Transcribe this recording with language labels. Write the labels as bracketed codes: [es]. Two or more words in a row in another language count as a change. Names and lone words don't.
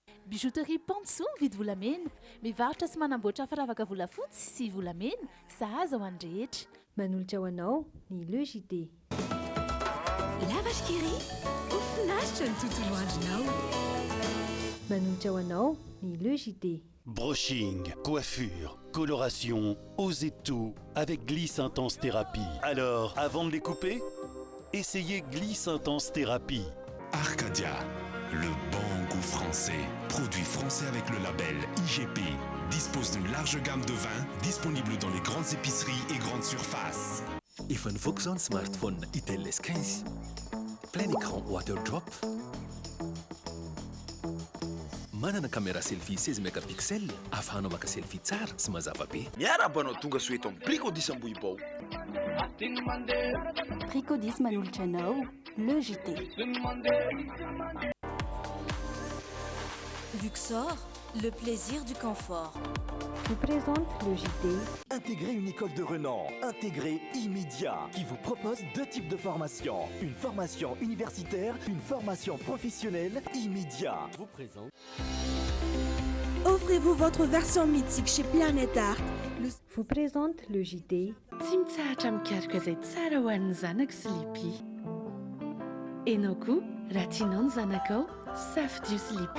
[mg] Bijouterie Panso mividy volamena, mivarotra sy manamboatra firavaka volafotsy sy volamena, sahaza ho any rehetra. Manolotra ho anao ny Le JT. [fr] La vache qui rit, [mg] finaritra ny tontolo andronao. Manolotra ho anao ny Le JT. [fr] Brushing, coiffure, coloration, osez tout avec Gliss Intense Thérapie. Alors, avant de les couper, essayez Gliss Intense Thérapie. Arcadia, le bon goût français. Produit français avec le label IGP. Dispose d'une large gamme de vins disponible dans les grandes épiceries et grandes surfaces. iPhone Foxon smartphone Itel S15. Plein écran Waterdrop. [mg] Manana [fr] caméra selfie [mg] 16 mégapixels afin maka selfie tsara sy mazava be. Miaraba anao tonga soeto amin'ny Brico 10 Ambohibao. Brico 10 manolotra anao, Le JT. [fr] Luxor, le plaisir du confort. Vous présente Le JT. Intégrez une école de renom, intégrée immédiat, qui vous propose deux types de formations. Une formation universitaire, une formation professionnelle immédiat. Vous présente. Offrez-vous votre version mythique chez Planète Art. Vous présente Le JT. [mg] Tsimitsahatra mikasika izay tsara ho an'ny zanaka sy lipi. Enao koa raha tianao ny zanakao safidio sy lipi.